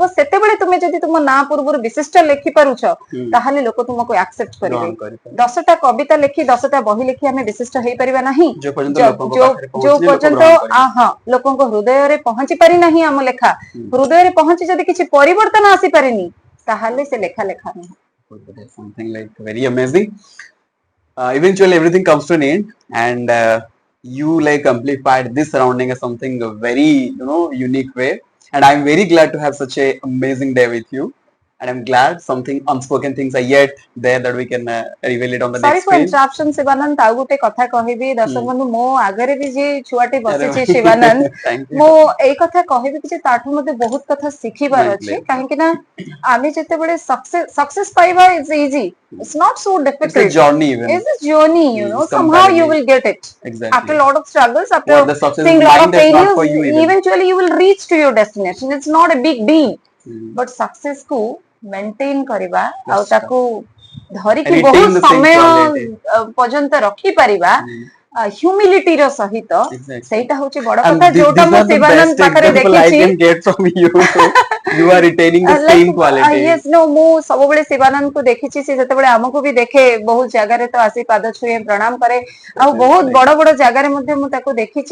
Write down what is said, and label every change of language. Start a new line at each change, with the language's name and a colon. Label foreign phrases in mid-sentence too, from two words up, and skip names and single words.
Odia: ସେତେବେଳେ ତୁମେ ଯଦି ତୁମ ନାଁ ପୂର୍ବରୁ ବିଶିଷ୍ଟ ଲେଖି ପାରୁଛ, ତାହେଲେ ଲୋକ ତୁମକୁ ଆକ୍ସେପ୍ଟ କରିବେ। 10ଟା କବିତା ଲେଖି 10ଟା ବହି ଲେଖି ଆମେ ବିଶିଷ୍ଟ ହେଇପାରିବା ନାହିଁ ଯୋଉ ପର୍ଯ୍ୟନ୍ତ ଲୋକଙ୍କ ହୃଦୟରେ ପହଞ୍ଚି ପାରି ନାହିଁ ଆମ ଲେଖା। ହୃଦୟରେ ପହଞ୍ଚି ଯଦି କିଛି ପରିବର୍ତ୍ତନ ଆସିପାରିନି, ତାହେଲେ ସେ ଲେଖା ଲେଖା ନୁହେଁ।
English: Something like very amazing. Eventually everything comes to an end, and you like amplified this surrounding as something very unique way, and I'm very glad to have such a amazing day with you, and I'm glad something unspoken things are yet there that we can reveal it on the Sorry next for page. interruption,
Odia: ଶିବାନନ୍ଦ। ଆଉ ଗୋଟେ କଥା କହିବି ଦର୍ଶକ ବନ୍ଧୁ, ମୋ ଆଗରେ ବି ଯିଏ ଛୁଆଟେ ବସିଛି ଶିବାନନ୍ଦ, ମୁଁ ଏଇ କଥା କହିବି କି ଯେ ତାଠୁ ମତେ ବହୁତ କଥା ଶିଖିବାର ଅଛି। କାହିଁକି ନା ଆମେ ଯେତେବେଳେ ସକ୍ସେସ ପାଇବା
English: is easy, it's not so difficult. It's a journey even. It's a journey, somehow you will get it. Exactly. After a lot of struggles, after seeing a lot of failures, for you eventually you will reach to your destination. It's not a big deal. But success
Odia: ku maintain କରିବା ଆଉ ତାକୁ ଧରିକି ବହୁତ ସମୟ ପର୍ଯ୍ୟନ୍ତ ରଖି ପାରିବା ହ୍ୟୁମିଲିଟିର ସହିତ, ସେଇଟା ହଉଛି ବଡ କଥା, ଯୋଉଟା ମୁଁ ଶିବାନନ୍ଦ ପାଖରେ ଦେଖିଛି। ମୁଁ ସବୁବେଳେ ଶିବାନନ୍ଦକୁ ଦେଖିଛି, ସେ ଯେତେବେଳେ ଆମକୁ ବି ଦେଖେ, ବହୁତ ଜାଗାରେ ତ ଆସି ପାଦ ଛୁଏଁ, ପ୍ରଣାମ କରେ, ଆଉ ବହୁତ ବଡ ବଡ ଜାଗାରେ ମଧ୍ୟ ମୁଁ ତାକୁ ଦେଖିଛି।